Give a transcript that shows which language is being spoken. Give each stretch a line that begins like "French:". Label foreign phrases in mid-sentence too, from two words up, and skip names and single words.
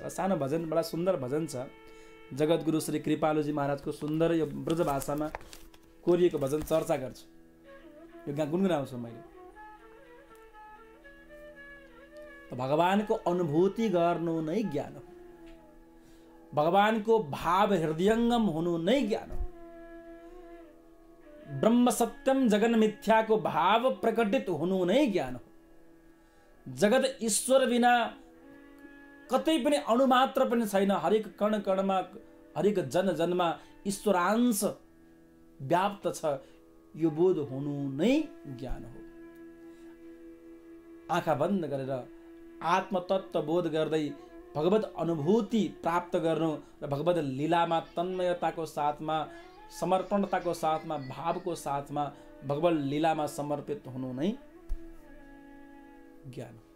Nepali: सानो भजन, बडा सुन्दर भजन छ, जगतगुरु श्री कृपालुजी महाराजको सुन्दर यो ब्रज भाषामा कोरिएको भजन चर्चा गर्छु, यो गुनगुनाउँछु मैले। भगवानको अनुभूति गर्नु नै ज्ञान हो। भगवानको भाव हृदयङ्गम हुनु नै ज्ञान हो।
Sanskrit: ब्रह्म सत्यम जगन मिथ्याको
Nepali: भाव प्रकटित हुनु नै ज्ञान हो। जगत ईश्वर बिना कतै पनि अणुमात्र पनि छैन। हरेक कण कणमा, हरेक जन जनमा ईश्वरांश व्याप्त छ। यो बोध हुनु नै ज्ञान हो। आँखा बन्द गरेर आत्मतत्व बोध गर्दै भगवत अनुभूति प्राप्त गर्नु र भगवत लीलामा तन्मयताको साथमा, समर्पणताको साथमा, भावको साथमा भगवत लीलामा समर्पित हुनु नै ज्ञान।